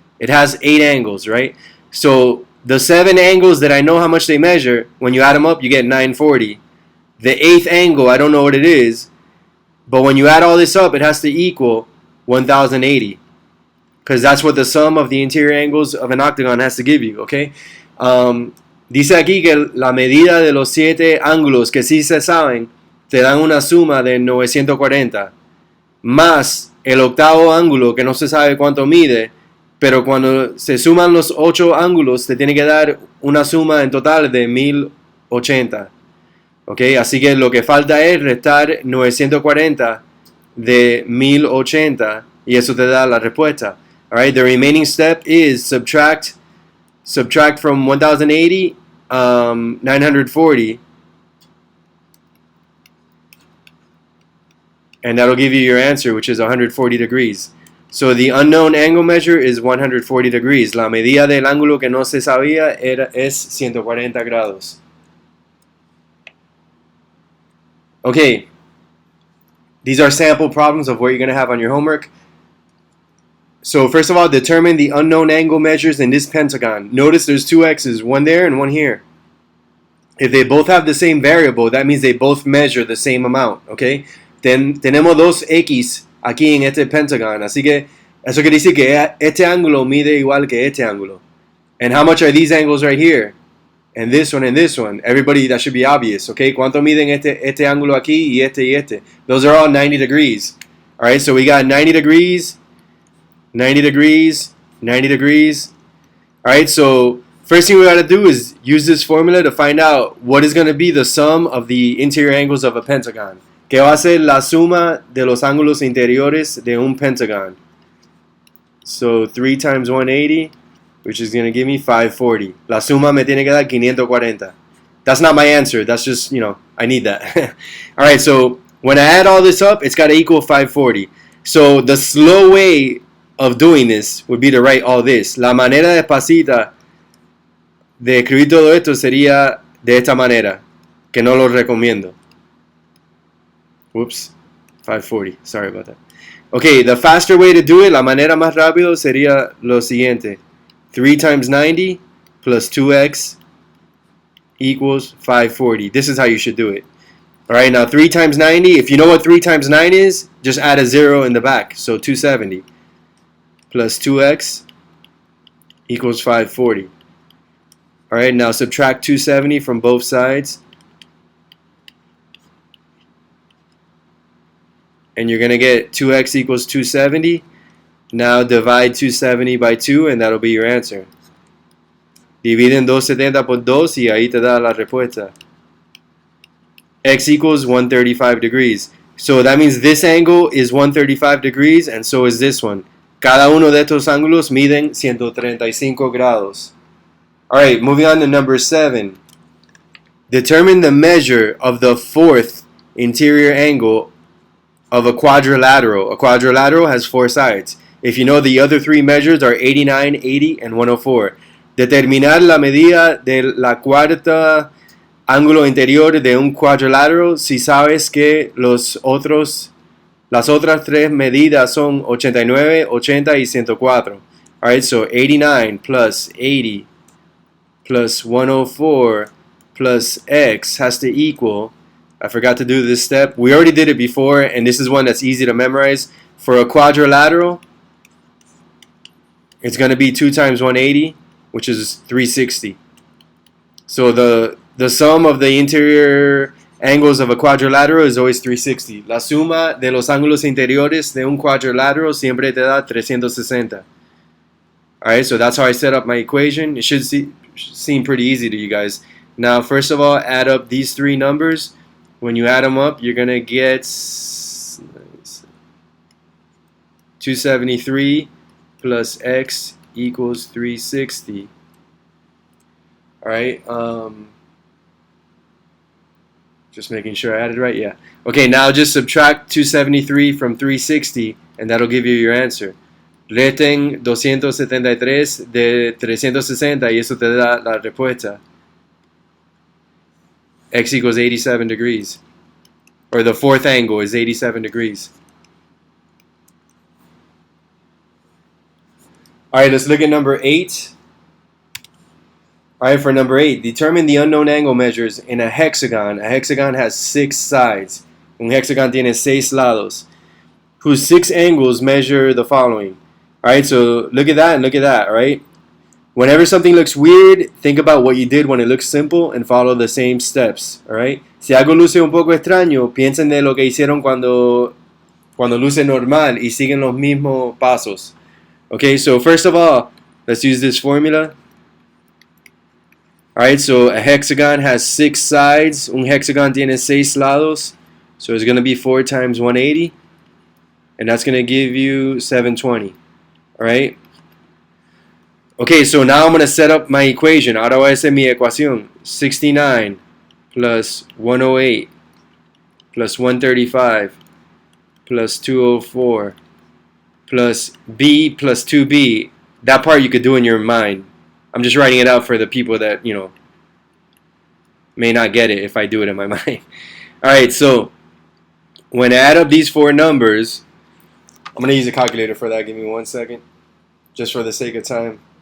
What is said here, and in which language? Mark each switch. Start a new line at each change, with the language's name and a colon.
English: It has 8 angles, right? So the 7 angles that I know how much they measure, when you add them up, you get 940. The 8th angle, I don't know what it is. But when you add all this up, it has to equal 1080. Because that's what the sum of the interior angles of an octagon has to give you, okay?
Spanish: Dice aquí que la medida de los 7 ángulos que sí se saben te dan una suma de 940. más el octavo ángulo que no se sabe cuánto mide, pero cuando se suman los 8 ángulos te tiene que dar una suma en total de 1080. ¿Ok? Así que lo que falta es restar 940 de 1080 y eso te da la respuesta.
English: Alright, the remaining step is subtract from 1080 940, and that'll give you your answer, which is 140 degrees. So the unknown angle measure is 140 degrees.
Spanish: La medida del ángulo que no se sabía es 140 grados.
English: Okay, these are sample problems of what you're going to have on your homework. So first of all, determine the unknown angle measures in this pentagon. Notice there's two x's, one there and one here. If they both have the same variable, that means they both measure the same amount, okay?
Spanish: Tenemos dos x aquí en este pentagon, así que eso quiere decir que este ángulo mide igual que este ángulo.
English: And how much are these angles right here? And this one and this one. Everybody, that should be obvious, okay?
Spanish: ¿Cuánto miden este ángulo aquí y este?
English: Those are all 90 degrees. All right, so we got 90 degrees, 90 degrees, 90 degrees. All right, so first thing we got to do is use this formula to find out what is going to be the sum of the interior angles of a pentagon.
Spanish: ¿Qué va a ser la suma de los ángulos interiores de un pentagon?
English: So 3 times 180, which is going to give me 540.
Spanish: La suma me tiene que dar 540.
English: That's not my answer. That's just, you know, I need that. All right, so when I add all this up, it's got to equal 540. So the slow way of doing this would be to write all this.
Spanish: La manera despacita de escribir todo esto sería de esta manera, que no lo recomiendo.
English: Whoops, 540, sorry about that. Okay, the faster way to do it,
Spanish: la manera más rápido sería lo siguiente.
English: 3 times 90 plus 2x equals 540. This is how you should do it. Alright, now 3 times 90, if you know what 3 times 9 is, just add a 0 in the back. So 270 plus 2x equals 540. Alright, now subtract 270 from both sides. And you're going to get 2x equals 270. Now divide 270 by 2 and that'll be your answer.
Spanish: Dividen 270 por 2 y ahí te da la respuesta.
English: X equals 135 degrees. So that means this angle is 135 degrees and so is this one.
Spanish: Cada uno de estos ángulos miden 135 grados.
English: Alright, moving on to number 7. Determine the measure of the fourth interior angle of a quadrilateral. A quadrilateral has 4 sides. If you know, the other 3 measures are 89, 80, and 104.
Spanish: Determinar la medida de la cuarta ángulo interior de un cuadrilátero si sabes que las otras 3 medidas son 89, 80 y 104.
English: Alright, so 89 plus 80 plus 104 plus x has to equal, I forgot to do this step. We already did it before, and this is one that's easy to memorize. For a quadrilateral, it's going to be 2 times 180, which is 360. So the sum of the interior angles of a quadrilateral is always 360.
Spanish: La suma de los ángulos interiores de un cuadrilátero siempre te da 360.
English: Alright, so that's how I set up my equation. It should seem pretty easy to you guys. Now, first of all, add up these 3 numbers. When you add them up, you're going to get 273 plus x equals 360. Alright, just making sure I added right, yeah. Okay, now just subtract 273 from 360 and that'll give you your answer.
Spanish: Resten 273 de 360 y eso te da la respuesta.
English: X equals 87 degrees. Or the fourth angle is 87 degrees. Alright, let's look at number 8. Alright, for number 8, determine the unknown angle measures in a hexagon. A hexagon has 6 sides.
Spanish: Un hexagon tiene 6 lados,
English: whose 6 angles measure the following. Alright, so look at that and look at that, right? Whenever something looks weird, think about what you did when it looks simple and follow the same steps, alright?
Spanish: Si algo luce un poco extraño, piensen de lo que hicieron cuando cuando luce normal y siguen los mismos pasos.
English: Okay, so first of all, let's use this formula. Alright, so a hexagon has 6 sides.
Spanish: Un hexagon tiene 6 lados.
English: So it's going to be 4 times 180. And that's going to give you 720. Alright? Okay, so now I'm going to set up my equation.
Spanish: Ahora voy a hacer mi ecuación.
English: 69 plus 108 plus 135 plus 204 plus b plus 2b. That part you could do in your mind. I'm just writing it out for the people that, you know, may not get it if I do it in my mind. Alright, so when I add up these 4 numbers, I'm going to use a calculator for that. Give me 1 second, just for the sake of time.